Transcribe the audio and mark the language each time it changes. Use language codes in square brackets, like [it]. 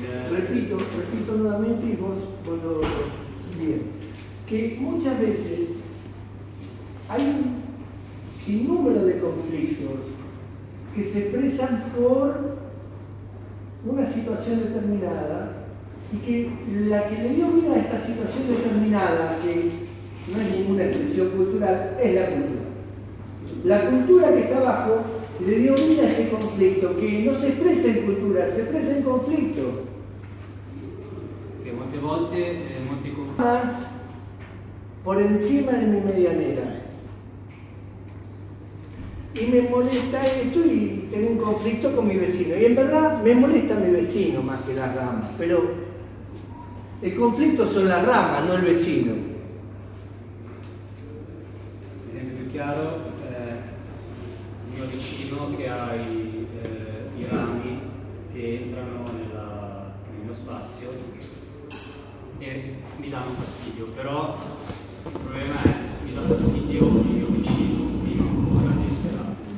[es] Repito nuevamente y vos lo bien, que muchas veces hay un sinnúmero de conflictos que se expresan por una situación determinada y que la que le dio vida a esta situación determinada, que no es ninguna expresión cultural, es la cultura. La cultura que está abajo le dio vida a este conflicto, que no se expresa en cultura, se expresa en conflicto. [it] Que molte volte molti conflitti... [es] Más por encima de mi medianera. Y me molesta esto y tengo un conflicto con mi vecino. Y en verdad me molesta mi vecino más que las ramas, pero el conflicto son las ramas, no el vecino. [it] L'esempio più chiaro è il mio vicino che ha i rami che entrano nel mio spazio e mi danno fastidio, però il problema è che mi dà fastidio il mio vicino prima ancora di sperare.